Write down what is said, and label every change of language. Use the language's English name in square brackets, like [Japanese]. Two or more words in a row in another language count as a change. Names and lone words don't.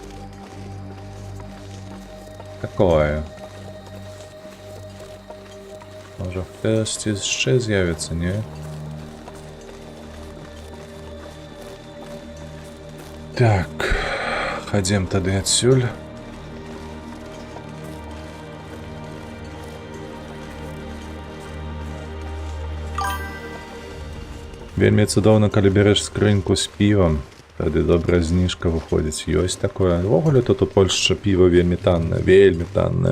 [Belarusian] Такое. [Ukrainian] Може хтось ще з'явиться, ні? [Belarusian] Так, ходім тады адсюль. Вельмі цудоўна, калі береш скрыньку з півам, тады добрая зніжка выходзіць. Ёсць такое. Увогуле тут у Польшчы піва вельмі таннае, вельмі таннае.